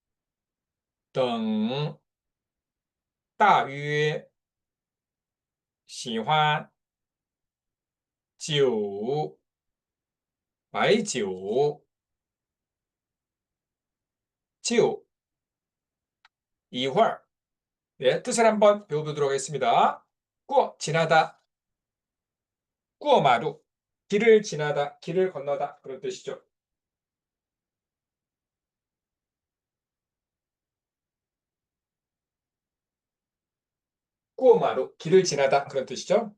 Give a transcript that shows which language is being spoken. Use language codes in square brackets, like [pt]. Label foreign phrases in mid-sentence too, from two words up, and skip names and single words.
[zh] 等, 大约, 喜欢, 酒, 白酒, 就, 一会儿. [ko] 네, 뜻을 한번 배워보도록 하겠습니다. 过, 지나다, [zh] 过马路, [ko] 길을 지나다, 길을 건너다 그런 뜻이죠. [zh] 过马路, [ko] 길을 지나다 그런 뜻이죠.